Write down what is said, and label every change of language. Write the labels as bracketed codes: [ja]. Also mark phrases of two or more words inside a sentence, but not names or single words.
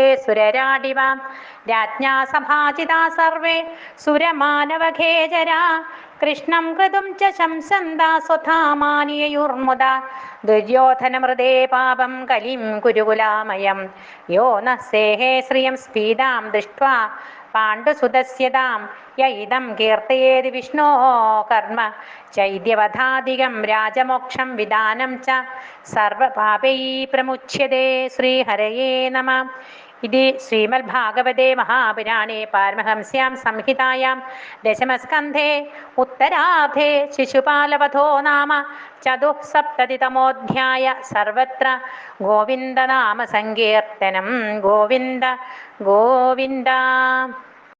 [sa] സുരരാടിവ രാജ്ഞാ സഭാജിതാ സർവേ സുരമാനവഖേജരാ കൃഷ്ണം കൃതും ച ശംസന്താ സ്വധാമാനിയയുർമുദ ദുര്യോധനമൃതേ പാപം കലിം കുരുകുലാമയം യോ ന സേഹേ ശ്രിയം സ്ഫീതാം ദൃഷ്ട്വാ പാണ്ഡുസുതസ്യതാം യ ഇദം കീർത്തയേതി വിഷ്ണോ കർമ്മ ചൈദ്യവധാധികം രാജമോക്ഷം വിദാനം ച സർവപാപൈ പ്രമുച്യതേ. ശ്രീഹരയേ നമഃ. इति श्रीमद्भागवते महापुराणे पारमहंस्यां संहितायां दशमस्कन्धे उत्तरार्धे शिशुपालवधो नाम चतुःसप्ततितमोऽध्याय। सर्वत्र गोविन्दनामसङ्कीर्तनं। गोविन्द गोविन्द।